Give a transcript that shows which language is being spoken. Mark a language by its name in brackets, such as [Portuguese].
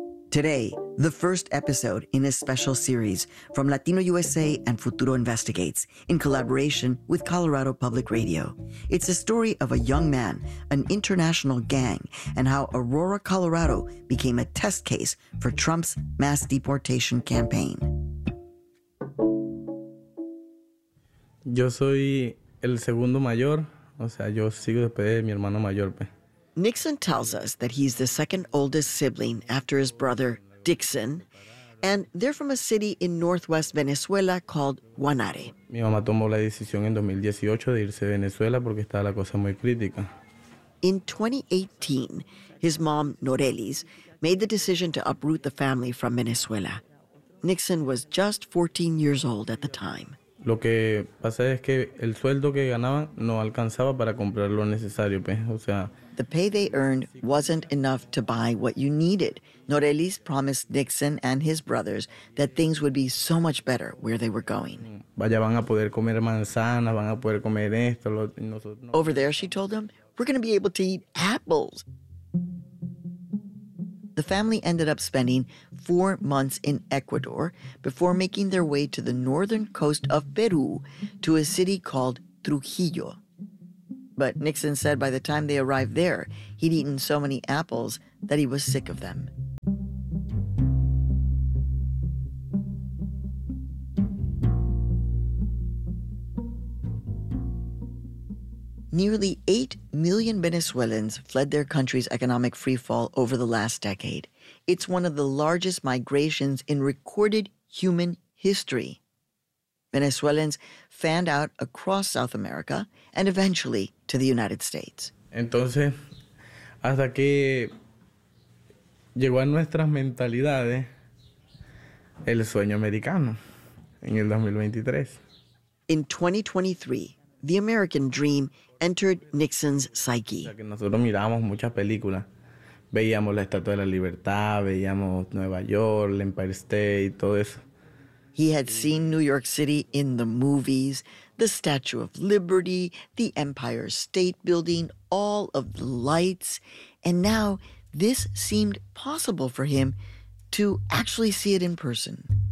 [English] Today, the first episode in a special series from Latino USA and Futuro Investigates in collaboration with Colorado Public Radio. It's a story of a young man, an international gang, and how Aurora, Colorado became a test case for Trump's mass deportation campaign. [Spanish] Yo soy el segundo mayor, o sea, yo sigo después de mi hermano mayor. [English] Nixon tells us that he's the second oldest sibling after his brother, Dixon, and they're from a city in northwest Venezuela called Guanare. [Spanish] Mi mamá tomó la decisión en 2018 de irse a Venezuela porque estaba la cosa muy crítica. [English] In 2018, his mom, Norelis, made the decision to uproot the family from Venezuela. Nixon was just 14 years old at the time. [Spanish] Lo que pasa es que el sueldo que ganaban no alcanzaba para comprar lo necesario, pues, o sea... [English] The pay they earned wasn't enough to buy what you needed. Norelis promised Nixon and his brothers that things would be so much better where they were going. [Spanish] Vaya, van a poder comer manzanas, van a poder comer esto, lo... [English] Over there, she told them, we're going to be able to eat apples. The family ended up spending 4 months in Ecuador before making their way to the northern coast of Peru to a city called Trujillo. But Nixon said by the time they arrived there, he'd eaten so many apples that he was sick of them. Nearly 8 million Venezuelans fled their country's economic freefall over the last decade. It's one of the largest migrations in recorded human history. Venezuelans fanned out across South America and eventually to the United States. [Spanish] Entonces, hasta que llegó a nuestras mentalidades el sueño americano en el 2023. [English] In 2023, the American dream entered Nixon's psyche. [Spanish] Nosotros mirábamos muchas películas. Veíamos la Estatua de la Libertad, veíamos Nueva York, el Empire State, todo eso. [English] He had seen New York City in the movies, the Statue of Liberty, the Empire State Building, all of the lights. And now this seemed possible for him to actually see it in person.